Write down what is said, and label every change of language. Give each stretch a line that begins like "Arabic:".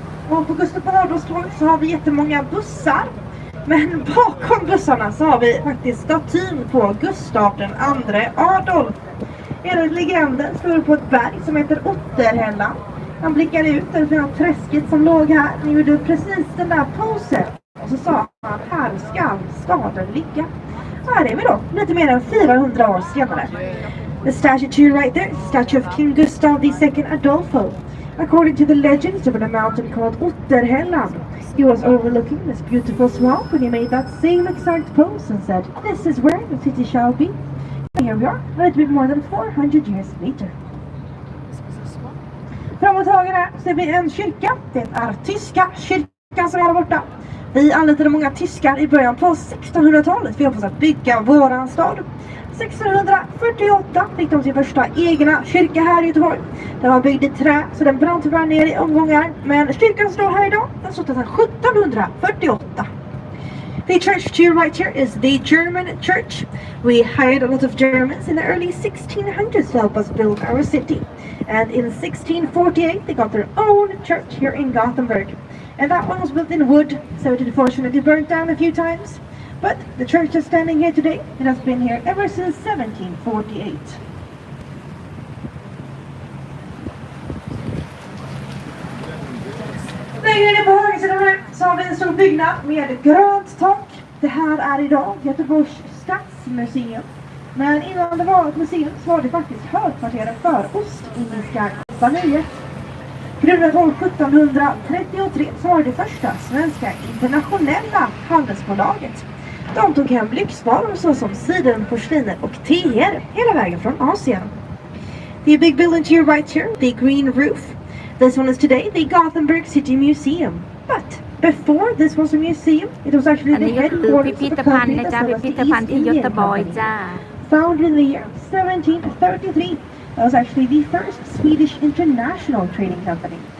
Swedish: Och på Gustav Adolfs torg så har vi jättemånga bussar. Men bakom bussarna så har vi faktiskt statyn på Gustav den andre Adolf. Enligt legenden står det på ett berg som heter Otterhällan. Han blickade ut över träsket som låg här. Han gjorde precis den där posen. Och så sa han, här ska staden ligga. Och här är vi då, lite mer än 400 år senare.
English: The statue right there is a statue of King Gustav II Adolfo. According to the legends of a mountain called Otterhällan, he was overlooking this beautiful swamp when he made that same exact pose and said, this is where the city shall be. And here we are, a little bit more than 400 years later.
Swedish: Framåt höger här ser vi en kyrka. Det är tyska kyrkan som är där borta. Vi anlitade många tyskar i början på 1600-talet för att bygga våran stad. 1648 fick de sin första egna kyrka här i Göteborg. Den var byggd i trä så den brann tyvärr ner i omgångar. Men kyrkan står här idag. Den står sedan 1748.
English: The church to your right here is the German church. We hired a lot of Germans in the early 1600s to help us build our city. And in 1648 they got their own church here in Gothenburg. And that one was built in wood, so it unfortunately burnt down a few times. But the church is standing here today. It has been here ever since 1748.
Swedish: Längre ner på högersidan här så har vi en stor byggnad med grönt tak. Det här är idag Göteborgs stadsmuseum. Men innan det var ett museum så var det faktiskt högkvarteret för Ostindiska kompaniet. Grundat år 1733 så var det första svenska internationella handelsbolaget. De tog hem lyxvaror såsom siden, porsliner och teer hela vägen från Asien.
English: The big building to your right here, the green roof. This one is today the Gothenburg City Museum. But before this was a museum, it was actually the headquarters of a company that was the East India Company. Founded in the year 1733. That was actually the first Swedish international trading company.